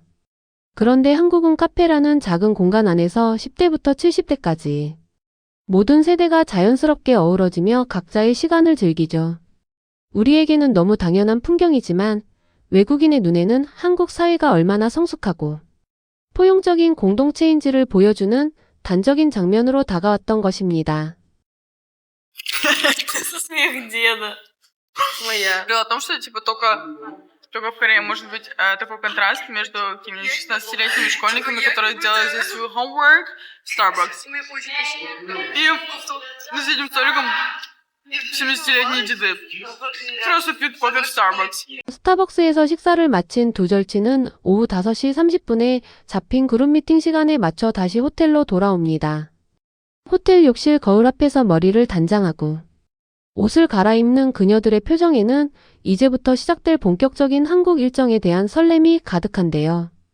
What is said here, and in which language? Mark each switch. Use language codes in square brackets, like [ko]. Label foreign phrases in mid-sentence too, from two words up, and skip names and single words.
[ko] 그런데 한국은 카페라는 작은 공간 안에서 10대부터 70대까지 모든 세대가 자연스럽게 어우러지며 각자의 시간을 즐기죠. 우리에게는 너무 당연한 풍경이지만 외국인의 눈에는 한국 사회가 얼마나 성숙하고 포용적인 공동체인지를 보여주는 단적인 장면으로 다가왔던 것입니다. [ru] Смех деда. Моя. Говорила о том, что типа только в Корее может быть такой контраст между какими-нибудь 16-летними школьниками, которые делают здесь свой homework в Starbucks. И мы с этим столиком 70-летние деды. Просто пьют кофе в Starbucks. [ko] 스타벅스에서 식사를 마친 두 절친은 오후 5시 30분에 잡힌 그룹 미팅 시간에 맞춰 다시 호텔로 돌아옵니다. 호텔 욕실 거울 앞에서 머리를 단장하고 옷을 갈아입는 그녀들의 표정에는 이제부터 시작될 본격적인 한국 일정에 대한 설렘이 가득한데요.